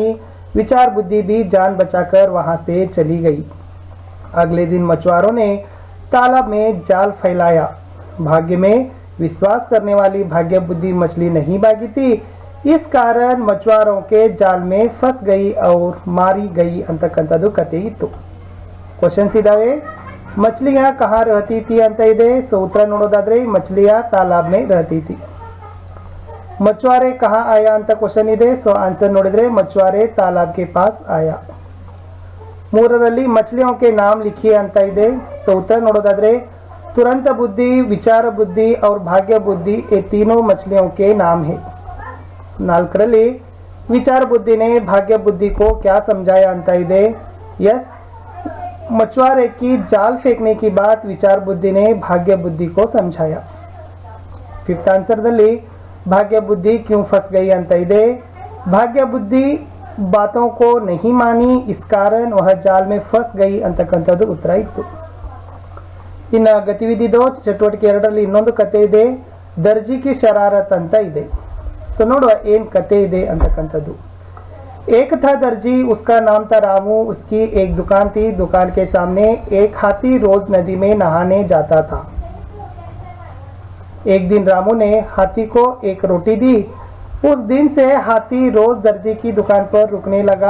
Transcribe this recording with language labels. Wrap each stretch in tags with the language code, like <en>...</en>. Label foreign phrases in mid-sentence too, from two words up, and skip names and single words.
<hi>विचार बुद्धि भी जान बचाकर वहां से चली गई. अगले दिन मछुआरों ने तालाब में जाल फैलाया. भाग्य में विश्वास करने वाली भाग्य बुद्धि मछली नहीं भागी थी. इस कारण मछुआरों के जाल में फंस गई और मारी गई</hi> <kn>ಅಂತಕ್ಕಂಥದ್ದು ಕಥೆ ಇತ್ತು. ಕ್ವಶನ್ಸ್ ಇದಾವೆ.</kn> <hi>मछलियां कहाँ रहती थी</hi> <kn>ಅಂತ ಇದೆ. ಸೊ ಉತ್ತರ ನೋಡೋದಾದ್ರೆ</kn> <hi>मछलियां तालाब में रहती थी. मछुआरे कहाँ आया</hi> <kn>ಅಂತ ಕ್ವಶನ್ ಇದೆ. ಸೊ ಆನ್ಸರ್ ನೋಡಿದ್ರೆ</kn> <hi>मछुआरे तालाब के पास आया. 3ರಲ್ಲಿ मछलियों के नाम लिखिए</hi> <kn>ಅಂತ ಇದೆ. ಸೊ ಉತ್ತರ ನೋಡೋದಾದ್ರೆ</kn> <hi>तुरंत बुद्धि, विचार बुद्धि और भाग्य बुद्धि ये तीनों मछलियों के नाम है. 4ರಲ್ಲಿ विचार बुद्धि ने भाग्य बुद्धि को क्या समझाया</hi> <kn>ಅಂತ ಇದೆ.</kn> <hi>यस, मछुआरे की जाल फेंकने की बात विचार बुद्धि ने भाग्य बुद्धि को समझाया. 5th आंसर दल्ली भाग्य बुद्धि क्यों फंस गई</hi> <kn>ಅಂತ ಇದೆ.</kn> <hi>भाग्य बुद्धि बातों को नहीं मानी, इस कारण वह जाल में फंस गई</hi> <kn>ಅಂತಕ್ಕಂಥದ್ದು ಉತ್ತರ ಇತ್ತು. ಇನ್ನು ಗತಿವಿಧಿ 2 ಚಟುವಟಿಕೆ 2ರಲ್ಲಿ ಇನ್ನೊಂದು ಕತೆ ಇದೆ. ದರ್ಜಿ ಕಿ ಶರಾರತ್ ಅಂತ ಇದೆ. ಸೊ ನೋಡುವ ಏನು ಕತೆ ಇದೆ ಅಂತಕ್ಕಂಥದ್ದು.</kn> <hi>एक था दर्जी, उसका नाम था रामू. उसकी एक दुकान थी. दुकान के सामने एक हाथी रोज नदी में नहाने जाता था. एक दिन रामू ने हाथी को एक रोटी दी. उस दिन से हाथी रोज दर्जी की दुकान पर रुकने लगा.</hi>